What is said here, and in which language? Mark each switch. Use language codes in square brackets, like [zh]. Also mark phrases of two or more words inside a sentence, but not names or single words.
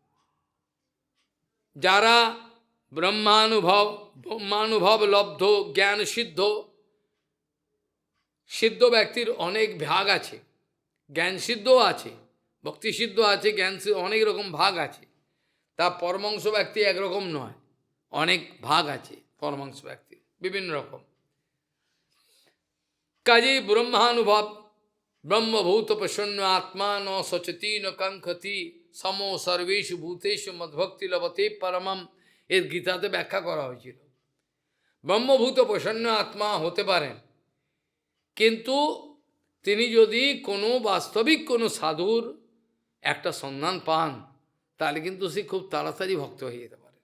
[bn] যারা ব্রহ্মানুভব লব্ধ জ্ঞান সিদ্ধ ব্যক্তির অনেক ভাগ আছে, জ্ঞান সিদ্ধও আছে, ভক্তি সিদ্ধ আছে, জ্ঞান অনেক রকম ভাগ আছে। তা পরমাংশ ব্যক্তি একরকম নয়, অনেক ভাগ আছে পরমাংশ ব্যক্তি বিভিন্ন রকম। কাজেই ব্রহ্মানুভব [sa] ব্রহ্মভূত প্রসন্ন আত্মা ন সচতি ন কাঙ্ক্ষতি সমো সর্বেষু ভূতেষু মদ্ভক্তি লভতে পরমম, [bn] এর গীতাতে ব্যাখ্যা করা হয়েছিল। [sa] ব্রহ্মভূত প্রসন্ন আত্মা [bn] হতে পারেন, কিন্তু তিনি যদি কোনো বাস্তবিক কোনো সাধুর একটা সন্ধান পান, তাহলে কিন্তু সে খুব তাড়াতাড়ি ভক্ত হয়ে যেতে পারে।